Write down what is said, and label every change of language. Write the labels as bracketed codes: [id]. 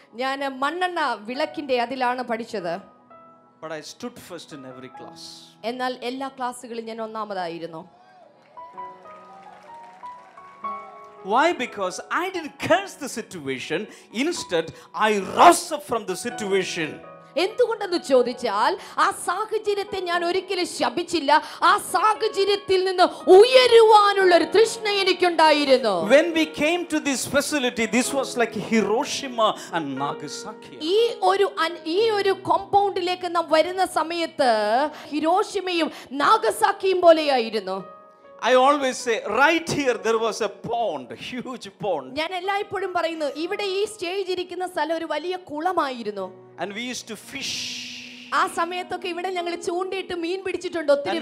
[ml] ഞാൻ മണ്ണെണ്ണ വിളക്കിന്റെ അതിലാണ് പഠിച്ചത്. [en] But I stood first in every class. [ml] എന്നാൽ എല്ലാ ക്ലാസ്സുകളിലും ഞാൻ ഒന്നാമതായിരുന്നു. [en] Why? Because I didn't curse the situation. Instead, I rose up from the situation. [ml] എന്തുകൊണ്ടെന്ന് ചോദിച്ചാൽ ആ സാഹചര്യത്തെ ഞാൻ ഒരിക്കലും ശപിച്ചില്ല. ആ സാഹചര്യത്തിൽ നിന്ന് ഉയരുവാനുള്ള ഒരു തൃഷ്ണ എനിക്കുണ്ടായിരുന്നു. [en] When we came to this facility, this was like Hiroshima and Nagasaki. [ml] ഈ ഒരു കോമ്പൗണ്ടിലേക്ക് നാം വരുന്ന സമയത്ത് ഹിരോഷിമയും നാഗസാക്കിയും പോലെയായിരുന്നു. [en] I always say, right here there was a pond, a huge pond. [ml] ഞാൻ എല്ലായ്പ്പോഴും പറയുന്നു, ഇവിടെ ഈ സ്റ്റേജ് ഇരിക്കുന്ന സ്ഥലം ഒരു വലിയ കുളമായിരുന്നു. [en] And we used to fish. [ml] ആ സമയത്തൊക്കെ ഇവിടെ ഞങ്ങൾ ചൂണ്ടിയിട്ട് മീൻ പിടിച്ചിട്ടുണ്ട് ഒത്തിരി